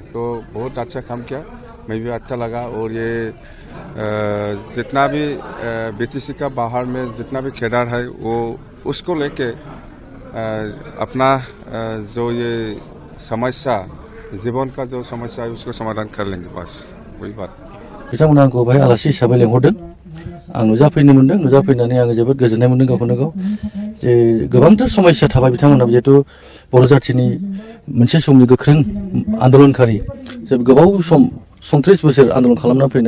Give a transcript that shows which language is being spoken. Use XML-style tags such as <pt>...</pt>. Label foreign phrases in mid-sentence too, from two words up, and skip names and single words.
<hi>तो बहुत अच्छा काम किया, मैं भी अच्छा लगा। और ये जितना भी BTC का बाहर में जितना भी खेदार है, वो उसको लेके अपना जो ये समस्या, जीवन का जो समस्या है उसको समाधान कर लेंगे, बस वही बात।</hi> <brx>बिथांमोना आंखौ बाहाय आलासि हिसाबै लेंहरदों। आं नुजाफैनो मोन्दों, नुजाफैनानै आङो जोबोद गोजोननाय मोन्दों गावखौनो गाव। जे गोबांथार समस्या थाबाय बिथांमोना, जिहेतु बर' जाथिनि मोनसे समनि गोख्रों आन्दलनकारि, जे गोबाव सम 37 बोसोर आन्दलन खालामना फैनाय।</brx>